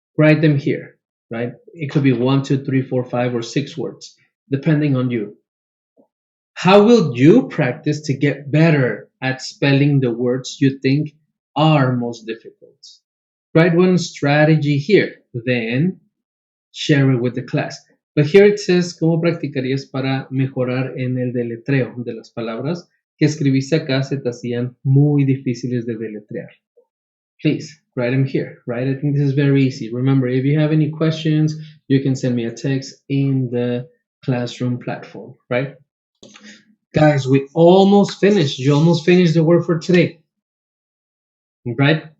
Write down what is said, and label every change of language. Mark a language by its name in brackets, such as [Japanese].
[English] Write them here, right? It could be 1, 2, 3, 4, 5, or 6 words, depending on you. How will you practice to get better at spelling the words you think are most difficult? Write one strategy here, then share it with the class. But here it says, [Spanish] ¿cómo practicarías para mejorar en el deletreo de las palabras que escribiste acá se te hacían muy difíciles de deletrear? [English] Please, write them here, right? I think this is very easy. Remember, if you have any questions, you can send me a text in the classroom platform, right? Guys, we almost finished. You almost finished the work for today, right?